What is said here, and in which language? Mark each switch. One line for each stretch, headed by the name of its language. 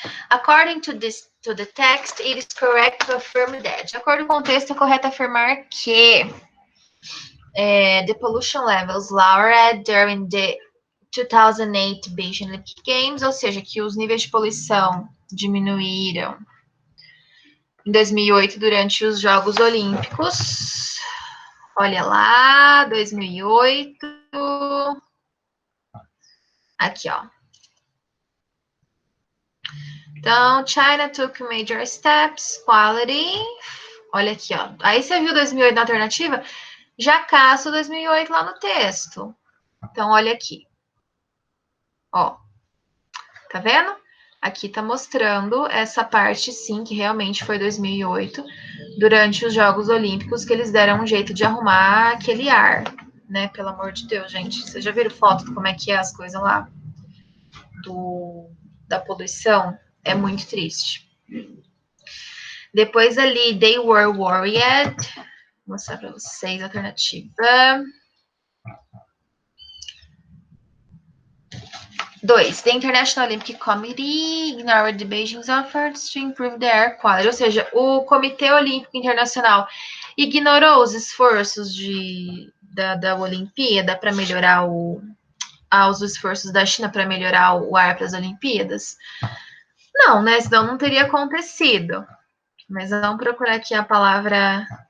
English: According to the text, it is correct to affirm that.
Portuguese: De acordo com o texto, é correto afirmar que
English: the pollution levels lowered during the 2008 Beijing Olympic Games,
Portuguese: ou seja, que os níveis de poluição diminuíram em 2008 durante os Jogos Olímpicos. Olha lá, 2008. Aqui, ó.
English: Então, China took major steps, quality.
Portuguese: Olha aqui, ó. Aí você viu 2008 na alternativa? Já caço 2008 lá no texto. Então, olha aqui. Ó. Tá vendo? Aqui tá mostrando essa parte, sim, que realmente foi 2008, durante os Jogos Olímpicos, que eles deram um jeito de arrumar aquele ar, né? Pelo amor de Deus, gente. Vocês já viram foto de como é que é as coisas lá? Da poluição? É muito triste. Depois ali,
English: they were worried.
Portuguese: Vou mostrar para vocês a alternativa.
English: 2. The International Olympic Committee ignored the Beijing's efforts to improve the air quality.
Portuguese: Ou seja, o Comitê Olímpico Internacional ignorou os esforços da Olimpíada para melhorar os esforços da China para melhorar o ar para as Olimpíadas? Não, né? Senão não teria acontecido. Mas vamos procurar aqui a palavra.